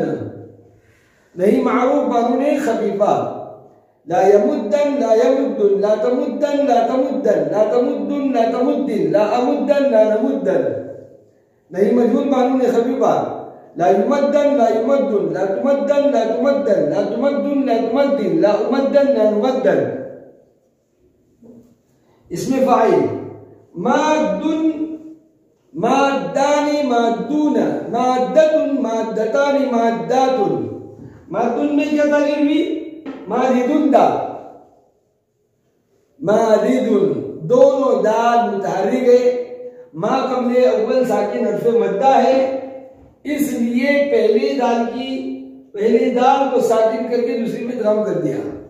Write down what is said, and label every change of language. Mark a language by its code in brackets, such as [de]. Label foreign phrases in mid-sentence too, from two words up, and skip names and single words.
[ur] نہیں معروف با نونِ خفیفہ [ar] لا يَمُدَّنْ، لا يَمُدُّنَّ، لا تَمُدَّنْ، لا تَمُدَّنْ، لا تَمُدُّنَّ، لا تَمُدِّنَّ، لا أَمُدَّنْ، لا نَمُدَّنْ. [ur] نہیں مجہول با نونِ خفیفہ [ar] لا يُمَدَّنْ، لا يُمَدُّنَّ، لا تُمَدَّنْ، لا تُمَدَّنْ، لا تُمَدُّنَّ، لا تُمَدِّنَّ، لا أُمَدَّنْ، لا نُمَدَّنْ. [ur] اس میں فاعل [ar] مادٌّ، مادّانِ، مادّونَ، مادّةٌ، مادّتانِ، مادّاتٌ. [ur] مادٌّ میں کیا تعریف ہوئی? [ar] مادِدُندا، مادِدٌ. [ur] دونوں دال متحرک ہے. ماں کمرے اوّل ساکن حرفِ مدّہ ہے اس لیے پہلی دال کو ساکن کر کے دوسری میں ادغام کر دیا.